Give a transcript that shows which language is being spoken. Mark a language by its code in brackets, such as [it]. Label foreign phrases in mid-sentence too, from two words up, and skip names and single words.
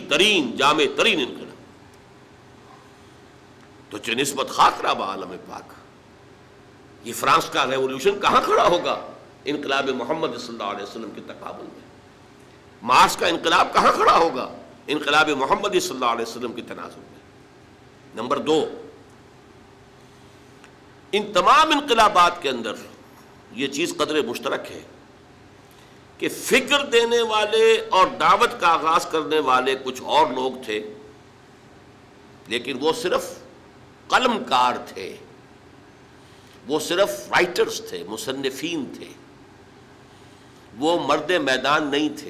[fa] ترین جامع ترین انقلاب. تو چه نسبت خاک را با عالم پاک. [ur] یہ فرانس کا ریولوشن کہاں کھڑا ہوگا انقلاب محمد صلی اللہ علیہ وسلم کے تقابل میں؟ مارس کا انقلاب کہاں کھڑا ہوگا انقلاب محمد صلی اللہ علیہ وسلم کے تناظر میں؟ نمبر 2، ان تمام انقلابات کے اندر یہ چیز قدر مشترک ہے کہ فکر دینے والے اور دعوت کا آغاز کرنے والے کچھ اور لوگ تھے، لیکن وہ صرف قلم کار تھے، وہ صرف رائٹرز تھے، مصنفین تھے، وہ مرد میدان نہیں تھے.